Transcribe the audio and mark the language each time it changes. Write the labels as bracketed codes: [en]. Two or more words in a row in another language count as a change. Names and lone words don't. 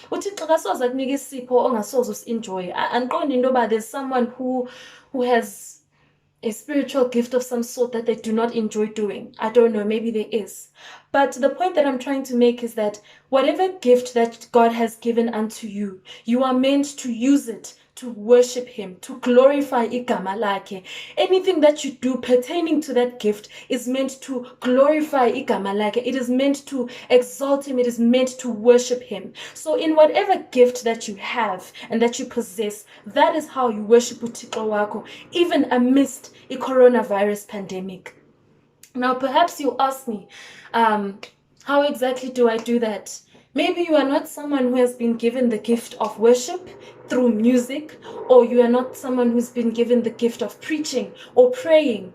[en] There's someone who has a spiritual gift of some sort that they do not enjoy doing. I don't know, maybe there is. But the point that I'm trying to make is that whatever gift that God has given unto you, you are meant to use it to worship Him, to glorify [xh] igama lakhe. [en] Anything that you do pertaining to that gift is meant to glorify [xh] igama lakhe. [en] It is meant to exalt Him. It is meant to worship Him. So in whatever gift that you have and that you possess, that is how you worship [xh] uThixo wakho, [en] even amidst a coronavirus pandemic. Now, perhaps you ask me, how exactly do I do that? Maybe you are not someone who has been given the gift of worship through music, or you are not someone who's been given the gift of preaching or praying.